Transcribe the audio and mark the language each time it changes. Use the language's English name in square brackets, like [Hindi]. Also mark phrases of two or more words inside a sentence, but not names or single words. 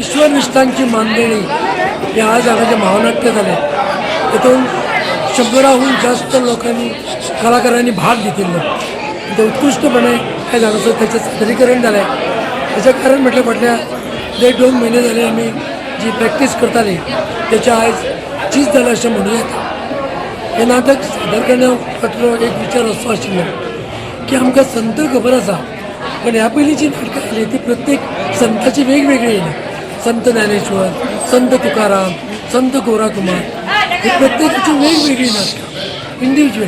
[Marathi] ईश्वर निष्ठांची मांडणी हे आज आमचे महानाट्य झाले. तिथून 100हून जास्त लोकांनी कलाकारांनी भाग घेतिल्लो. ते उत्कृष्टपणे हे जाणाचं त्याचं सादरीकरण झालं आहे. [Konkani] त्याचं कारण म्हटल्यार 1-2 महिने झाले आम्ही जी प्रॅक्टीस करताली त्याच्या आयज चीज जालें अशें म्हणूं येता. हें नाटक सादर करण्या फाटलो एक विचार असो आशिल्लो की आमकां संत खबर आसा पण ह्या पयलीं जी नाटकां आयली ती प्रत्येक संताची वेगवेगळी येयली. संत ज्ञानेश्वर, संत तुकाराम, संत गोराकुमार ही प्रत्येकाची वेगवेगळी नाटकां इंडिव्हिज्युअल.